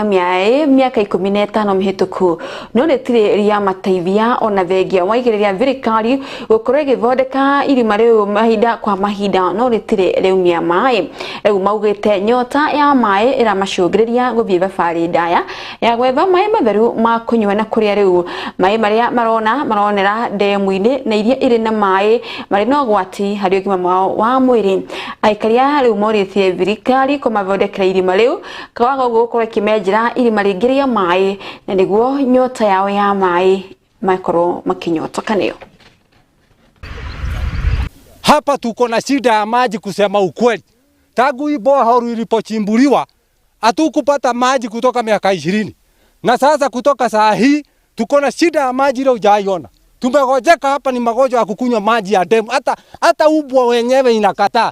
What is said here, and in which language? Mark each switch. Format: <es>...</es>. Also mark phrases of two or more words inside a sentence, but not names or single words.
<ki>maĩ mĩaka 15 mĩhĩtũku no rĩtirĩ rĩa mateithia ona thengia wa igĩrĩria thirikari gũkorwo ĩgĩthondeka irima rĩu mahinda kwa mahinda no rĩtirĩ rĩaumia maĩ rĩu maugĩte nyota ya maĩ ĩramacũngĩrĩria gũthiĩ thabarĩ ndaya ya gwetha maĩ matheru ma kũnyua na kũrĩa rĩu maĩ marĩa maronera ndemu-inĩ na iria irĩ na maĩ marĩ na ũgwati harĩ ũgima wao wa mwĩrĩ. Aikari a rĩu morĩtie thirikari kũmathondekera irima rĩu kwaga gũkorwo ĩkĩmenjera irima rĩngĩ rĩa maĩ na nĩguo nyota yao ya maĩ makorwo makĩnyotoka nĩyo.</ki> <sw>Hapa tuko na shida ya maji kusema ukweli. Tangu hii borehole ilipochimbuliwa hatukupata maji kutoka miaka 20. Na sasa kutoka saa hii tuko na shida ya maji ile hujaiona. Tumegojeka hapa ni magonjwa ya kukunywa maji ya demu. Hata ubwa wenyewe inakataa.</sw>